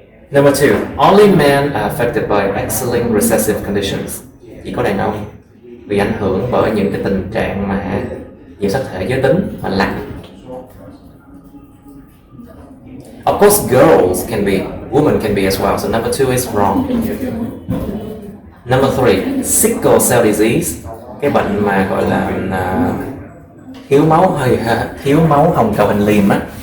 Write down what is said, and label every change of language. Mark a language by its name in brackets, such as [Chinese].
[English] Number two, only men are affected by X-linked recessive conditions. [Vietnamese] Chỉ có đàn ông bị ảnh hưởng bởi những cái tình trạng mà nhiễm sắc thể giới tính và lạnh. [English] Of course, women can be as well. So number 2 is wrong. Number 3, sickle cell disease, [Vietnamese] cái bệnh mà gọi là thiếu máu hồng cầu hình liềm á.